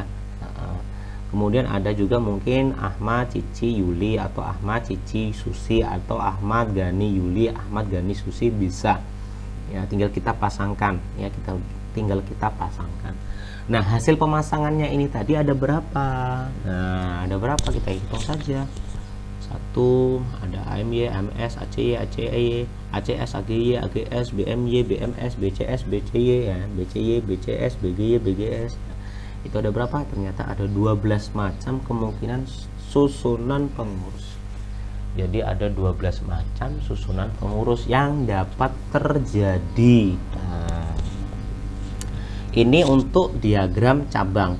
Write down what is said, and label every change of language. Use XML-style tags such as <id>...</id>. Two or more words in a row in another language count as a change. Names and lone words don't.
<id>Kemudian ada juga mungkin Ahmad, Cici, Yuli, atau Ahmad, Cici, Susi, atau Ahmad, Gani, Yuli, Ahmad, Gani, Susi, bisa ya, tinggal kita pasangkan ya, kita pasangkan. Nah, hasil pemasangannya ini tadi ada berapa? Ada berapa, kita hitung saja. 1, ada AMY, AMS, ACY, ACY, ACS, AGY, AGS, BMY, BMS, BCS, BCY ya, BCY, BCS, BGY, BGS. Itu ada berapa? Ternyata ada 12 macam kemungkinan susunan pengurus. Jadi ada 12 macam susunan pengurus yang dapat terjadi. Ini untuk diagram cabang.</id>